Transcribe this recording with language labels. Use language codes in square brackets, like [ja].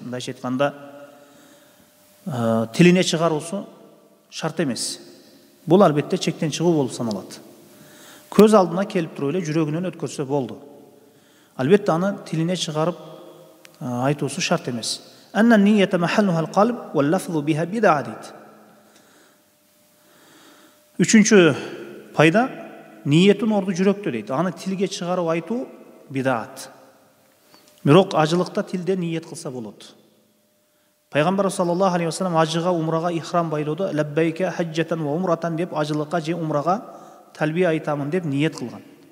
[ky] Мындайча айтканда, тилине чыгаруусу шарт эмес. Бул албетте чектен чыгуу болуп саналат. Көз алдына келип туруп эле жүрөгүнөн өткөрсө болду. Албетте аны тилине чыгарып айтуусу шарт эмес. [ar] Анна ниyyata mahalluha al-qalb wal lafzu biha bid'a [ky] дейт. Үчүнчү пайда, ниеттин орду жүрөктө дейт. Аны тилге чыгарып айтуу бидат. Бирок ажылыкта тилде ниет кылса болот. Пайгамбар саллаллаху алейхи вассалам ажыга, умрага ихрам байлоодо [ar] лаббайка хаджатан ва умратан [ky] деп ажылыкка же умрага талбия айтамын деп ниет кылган.